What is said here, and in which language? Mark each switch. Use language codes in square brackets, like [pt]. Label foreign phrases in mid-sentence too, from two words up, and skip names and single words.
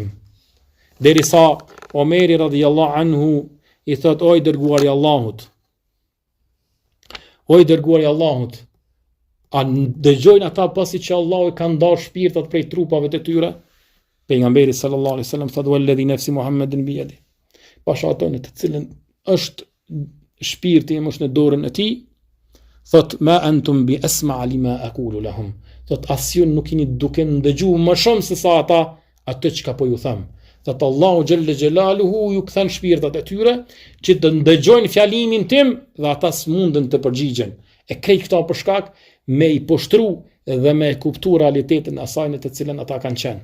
[sq] Derisa Omeri [ar] رضي الله عنه [sq] i thot oj dërguari i Allahut, o i dërguari i Allahut, a dëgjojnë ata pasi që Allahu ka ndarë shpirtat prej trupave të tyre? [ar] Pejgamberi صلى الله عليه وسلم thot والذي نفس محمد بيده, [sq] pasha ato në të cilën është shpirti im është në dorën e tij, thot [ar] ما أنتم بأسمع لما أقول لهم, [sq] thot as ju nuk jeni duke ndëgjuar më shumë se sa ata atë çka po ju them. Thot Allahu [ar] جل جلاله [sq] ju kthen shpirtat e tyre që të ndëgjojnë fjalimin tim dhe ata s'mundën të përgjigjen. E krejt këta për shkak me i poshtru dhe me kuptu realitetin asaj në të cilën ata kanë qenë.